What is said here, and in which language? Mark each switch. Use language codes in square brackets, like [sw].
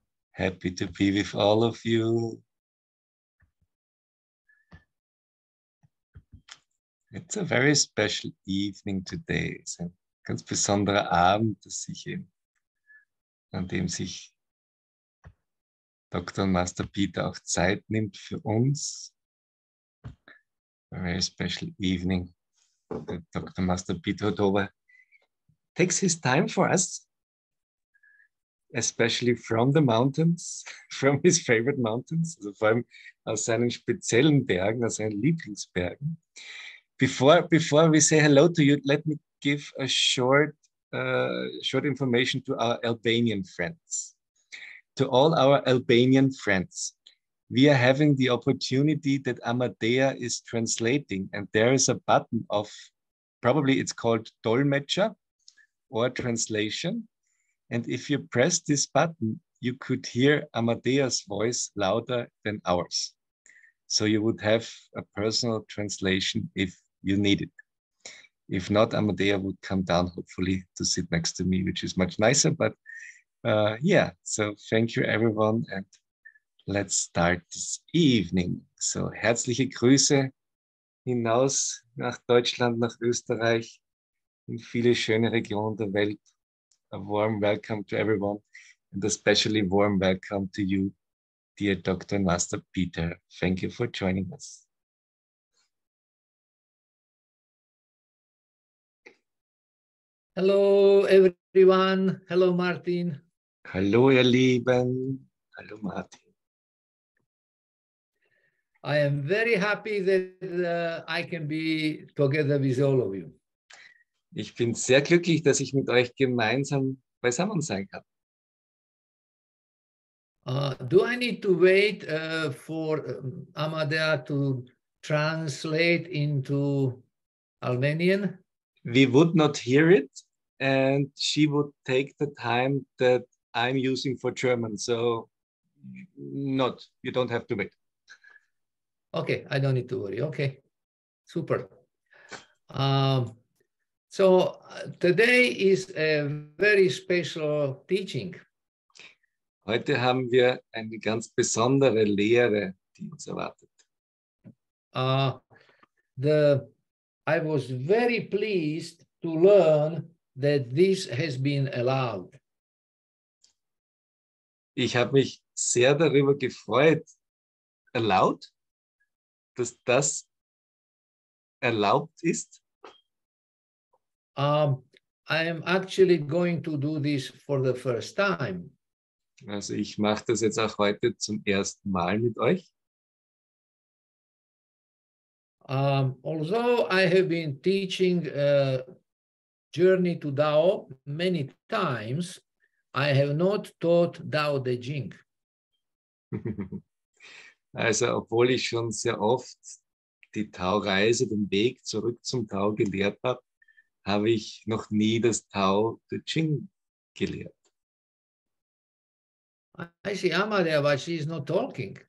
[en] Happy to be with all of you. It's a very special evening today. [de] Es ist ein ganz besonderer Abend, an dem sich Dr. und Master Peter auch Zeit nimmt für uns. [en] A very special evening that Dr. Master Peter Hudoba takes his time for us, especially from the mountains, from his favorite mountains, [de] also vor allem aus seinen speziellen Bergen, aus seinen Lieblingsbergen. [en] Before we say hello to you, let me give a short information to our Albanian friends. To all our Albanian friends, we are having the opportunity that Amadea is translating, and there is a button of, probably it's called Dolmetscher or translation. And if you press this button, you could hear Amadea's voice louder than ours. So you would have a personal translation if you need it. If not, Amadea would come down, hopefully, to sit next to me, which is much nicer. But yeah, so thank you, everyone. And let's start this evening. [de] So herzliche Grüße hinaus nach Deutschland, nach Österreich, in viele schöne Regionen der Welt. [en] A warm welcome to everyone, and especially warm welcome to you, dear Dr. and Master Peter. Thank you for joining us. Hello, everyone. Hello, Martin. [de] Hallo, ihr Lieben. Hallo, Martin. [en] I am very happy that I can be together with all of you. [de] Ich bin sehr glücklich, dass ich mit euch gemeinsam beisammen sein kann. [en] Do I need to wait for Amadea to translate into Albanian? We would not hear it, and she would take the time that I'm using for German. So, you don't have to wait. Okay, I don't need to worry. Okay, super. So today is a very special teaching. [de] Heute haben wir eine ganz besondere Lehre, die uns erwartet. [en] I was very pleased to learn that this has been allowed. [de] Ich habe mich sehr darüber gefreut, dass das erlaubt ist. [en] I am actually going to do this for the first time. [de] Also ich mache das jetzt auch heute zum ersten Mal mit euch. [en] Although I have been teaching Journey to Tao many times, I have not taught Tao De Jing. [de] Also obwohl ich schon sehr oft die Tao-Reise, den Weg zurück zum Tao gelehrt habe, habe ich noch nie das Tao De Jing gelehrt. [en] I see Amadea, but she's not talking.